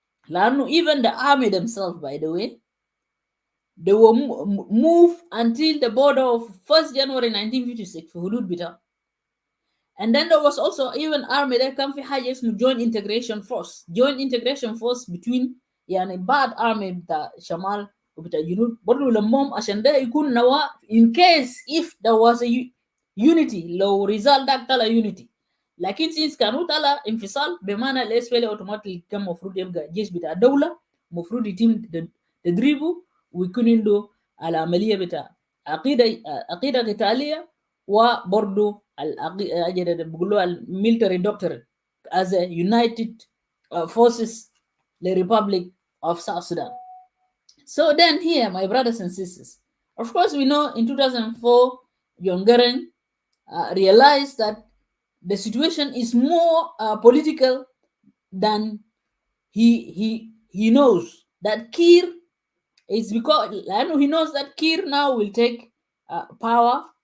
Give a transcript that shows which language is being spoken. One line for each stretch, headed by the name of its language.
English: Even the army themselves, by the way, they were moved until the border of 1st January 1956 for Hudud Bita. And then there was also even army that come
Arabic: في حاجة اسمه
English: joint integration force between
Arabic: يعني بعض
English: army
Arabic: بتاع شمال وبتاع جنوب برضو لمهم عشان ده يكون نواة
English: in case if there was a unity.
Arabic: لو result ده طلع unity، لكن since كانوا طلع انفصال، بمعنى الاس بي اوتوماتيك كان المفروض يبقى جيش بتاع الدولة، المفروض يتم تدريبه ويكون عنده العملية بتاع عقيدة قتالية، وبرضو بيقولوا الميلتري
English: doctrine as a united forces the Republic of South Sudan. So then here, my brothers and sisters, of course we know in 2004 John Garang realized that the situation is more political than he knows. That Kiir is because he knows that Kiir now will take power.